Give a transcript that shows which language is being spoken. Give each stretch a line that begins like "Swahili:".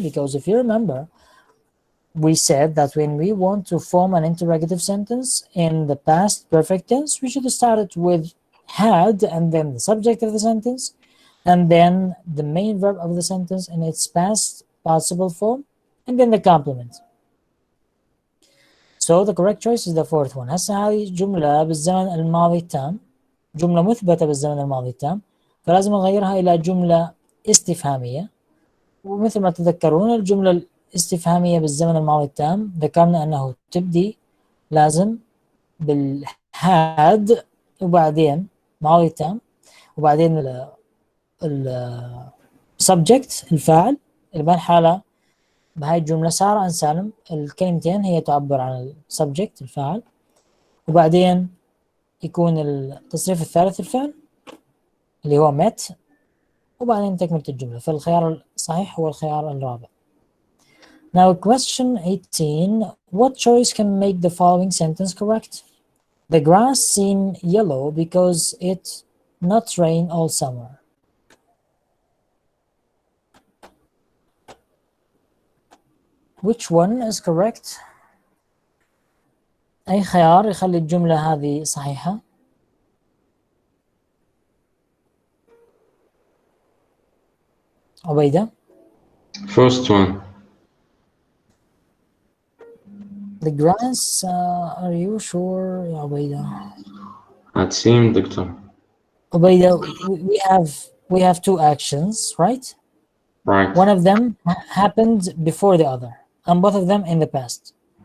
English: Because if you remember, we said that when we want to form an interrogative sentence in the past perfect tense, we should start it with had, and then the subject of the sentence, and then the main verb of the sentence in its past participle form, and then the complement. So the correct choice is the fourth one.
Arabic: هسه هذه جملة بالزمن الماضي التام، جملة مثبتة بالزمن الماضي التام، فلازم نغيرها إلى جملة استفهامية. ومثل ما تذكرون الجملة الاستفهامية بالزمن الماضي التام ذكرنا أنه تبدي لازم بالهاد وبعدين ماضي تام وبعدين ال subject الفاعل اللي بهالحالة بهاي الجملة سارة عن سالم الكلمتين هي تعبر عن السبجكت الفاعل، وبعدين يكون التصريف الثالث الفعل اللي هو met، وبعدين تكملة الجملة. فالخيار الصحيح هو الخيار الرابع.
English: Now question 18, what choice can make the following sentence correct? The grass seemed yellow because it not rain all summer. Which one is correct?
Arabic: أي خيار يخلي الجملة هذه صحيحة؟ عبيدة؟
English: First one. The grass, are you sure يا عبيدة؟ هتسيم دكتور. عبيدة, we have two actions, right? Right. One of them happened before the other, and both of them in the past.